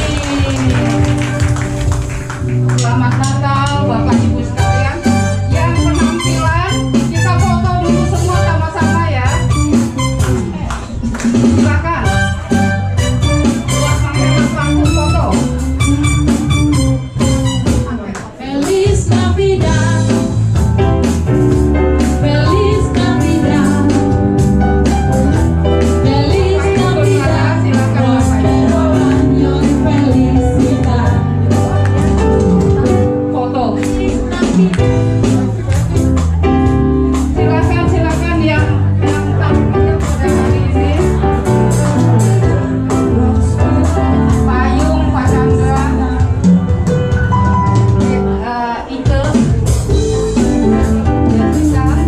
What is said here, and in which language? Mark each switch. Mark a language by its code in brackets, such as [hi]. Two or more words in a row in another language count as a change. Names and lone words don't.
[id] Selamat Natal Bapak Ibu sekalian. Yang penampilan kita foto dulu semua sama-sama ya. Silakan. Buat pangeran langsung foto. [es] Feliz Navidad, Feliz Navidad, Feliz Navidad, prospero año y felicidad. [id] Foto. Silakan yang tampil pada hari ini. Payung, Pak Chandra, Ike, Jessica.